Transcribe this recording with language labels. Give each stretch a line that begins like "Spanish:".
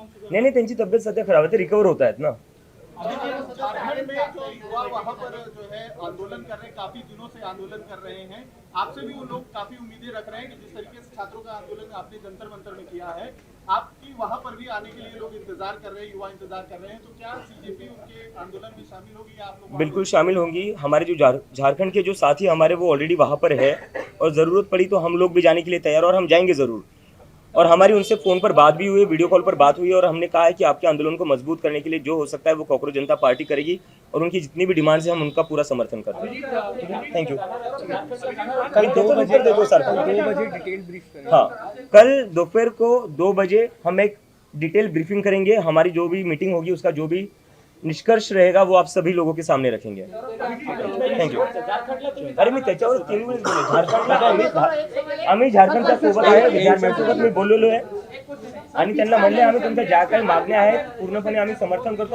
Marathi: नाही नाही, त्यांची तब्येत सध्या खराब आहे, ते रिकवर होत आहेत ना.
Hindi: झारखंड में जो युवा वहाँ पर जो है आंदोलन कर रहे हैं, काफी दिनों से आंदोलन कर रहे हैं, आपसे भी वो लोग काफी उम्मीदें रख रहे हैं कि जिस तरीके से छात्रों का आंदोलन आपने जंतर मंतर में किया है, आपकी वहाँ पर भी आने के लिए लोग इंतजार कर रहे हैं, युवा इंतजार कर रहे हैं, तो क्या सीजेपी उनके आंदोलन में शामिल होगी या आप लोग? बिल्कुल शामिल होंगी. हमारे जो झारखंड के जो साथी हमारे वो ऑलरेडी वहाँ पर है और ज़रूरत पड़ी तो हम लोग भी जाने के लिए तैयार, और हम जाएंगे ज़रूर. और हमारी उनसे फ़ोन पर बात भी हुई, वीडियो कॉल पर बात हुई, और हमने कहा है कि आपके आंदोलन को मजबूत करने के लिए जो हो सकता है वो कॉकरोच जनता पार्टी करेगी, और उनकी जितनी भी डिमांड्स हैं हम उनका पूरा समर्थन करते हैं. Thank you. कल 2 बजे दे दो सर. 2 बजे डिटेल ब्रीफ करेंगे. हाँ, कल दोपहर को 2 बजे हम एक डिटेल ब्रीफिंग करेंगे. हमारी जो भी मीटिंग होगी उसका जो भी निष्कर्ष रहेगा वो आप सभी लोगों के सामने रखेंगे.
English: Thank you.
Marathi: अरे मी त्याच्यावर 3 वेळेस बोललो. झारखंडला आम्ही झारखंडच्या सोबत आहे, विद्यार्थ्यांसोबत मी बोललेलो आहे, आणि त्यांना म्हणले आम्ही तुमच्या ज्या काही मागण्या आहेत पूर्णपणे आम्ही समर्थन करतो.